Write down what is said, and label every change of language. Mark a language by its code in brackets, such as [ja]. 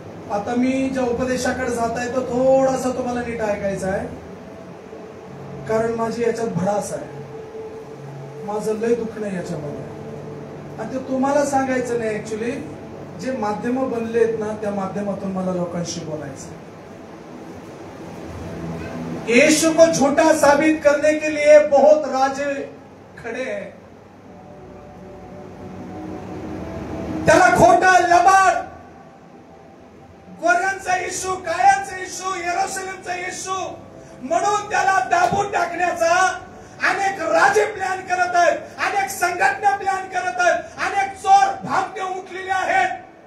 [mr] आता मी ज्या उपदेशाकडे जात आहे तो थोडासा तुम्हाला नीट ऐकायचा आहे, कारण माझी याच्यात भडास आहे, माझं लय दुःख नाही याच्यामध्ये. आणि ते तुम्हाला सांगायचं नाही, ऍक्च्युली जे माध्यम बनलेत ना त्या माध्यमातून मला लोकांशी बोलायचं. [hi] यीशु को झूठा साबित करने के लिए बहुत राजे खड़े हैं. [mr] त्याला खोटा लबाड, गोऱ्यांचा येशू, काळ्यांचा येशू, यरूशलेमचा येशू म्हणून त्याला दाबून टाकण्याचा अनेक राजे प्लॅन करत आहेत, अनेक संघटना प्लॅन करत आहेत, अनेक चोर भामटे उठलेले आहेत.